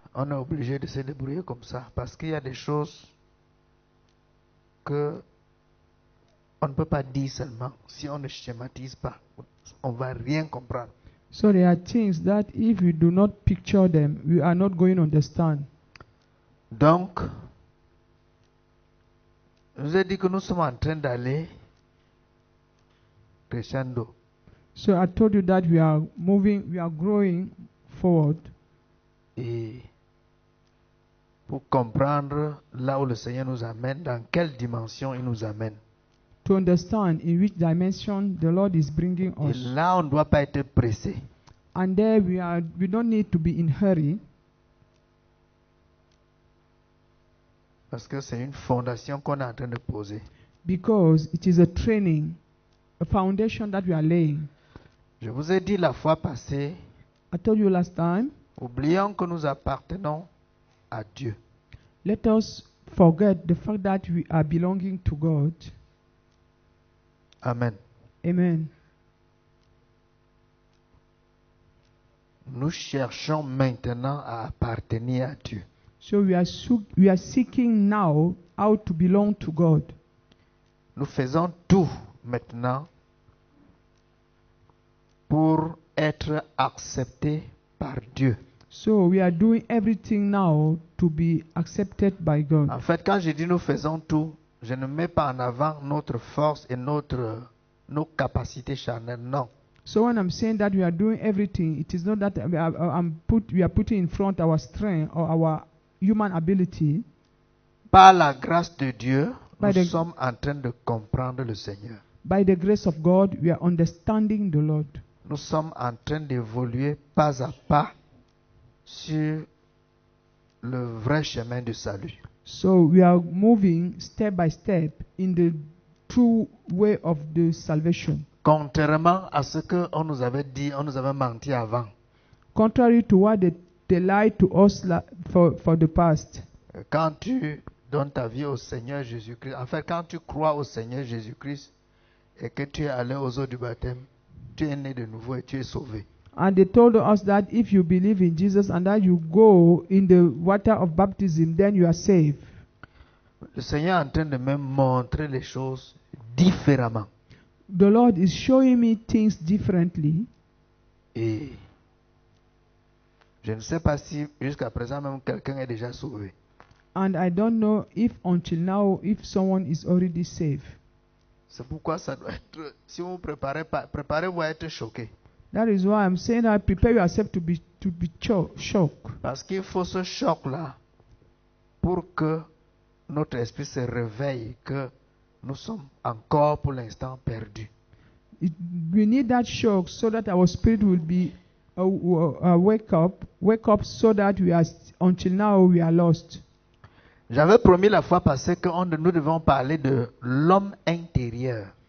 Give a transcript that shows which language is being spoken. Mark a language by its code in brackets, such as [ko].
[fr] on est obligé de se débrouiller comme ça. Parce qu'il y a des choses que on ne peut pas dire seulement. Si on ne schématise pas, on ne va rien comprendre. [en] So there are things that if we do not picture them, we are not going to understand. [fr] Donc, je vous ai dit que nous sommes en train d'aller crescendo. [en] So I told you that we are moving, we are growing forward. [fr] Et pour comprendre là où le Seigneur nous amène, dans quelle dimension il nous amène. [en] To understand in which dimension the Lord is bringing [fr] Et [en] us. [fr] là, on ne doit pas être pressé. [en] And there we don't need to be in hurry, [fr] Parce que c'est une fondation qu'on est en train de poser. [en] because it is a training, a foundation that we are laying. [fr] Je vous ai dit la fois passée, [en] I told you last time, [fr] oublions que nous appartenons à Dieu. [en] let us forget the fact that we are belonging to God. [fr] Amen. [en] Amen. [fr] Nous cherchons maintenant à appartenir à Dieu. [en] So we are seeking now how to belong to God. [fr] Nous faisons tout maintenant pour être acceptés par Dieu. [en] So we are doing everything now to be accepted by God. [fr] En fait, quand je dis nous faisons tout, je ne mets pas en avant notre force et nos capacités charnelles. Non. [en] So when I'm saying that we are doing everything, it is not that we are putting in front our strength or our human ability. [fr] Par la grâce de Dieu, [en] By [fr] nous [en] the- [fr] sommes en train de comprendre le Seigneur. [en] By the grace of God, we are understanding the Lord. [fr] Nous sommes en train d'évoluer pas à pas sur le vrai chemin du salut. [en] So we are moving step by step in the true way of the salvation. [fr] Contrairement à ce qu'on nous avait dit, on nous avait menti avant. [en] Contrary to what they lied to us for the past. [fr] Quand tu donnes ta vie au Seigneur Jésus-Christ, en fait, quand tu crois au Seigneur Jésus-Christ et que tu es allé aux eaux du baptême, tu es né de nouveau et tu es sauvé. [en] And they told us that if you believe in Jesus and that you go in the water of baptism, then you are saved. [fr] Le Seigneur est en train de me montrer les choses différemment. [en] The Lord is showing me things differently. [fr] Et je ne sais pas si jusqu'à présent même quelqu'un est déjà sauvé. [en] And I don't know if until now if someone is already saved. [fr] C'est pourquoi ça doit être, si vous préparez-vous à être choqué. [en] That is why I'm saying that prepare yourself to be shocked. [fr] Parce qu'il faut ce choc-là pour que notre esprit se réveille, que nous sommes encore pour l'instant perdus. [en] We need that shock so that our spirit will be wake up so that until now we are lost. [fr] J'avais promis la fois passée que nous devons parler de l'homme intérieur.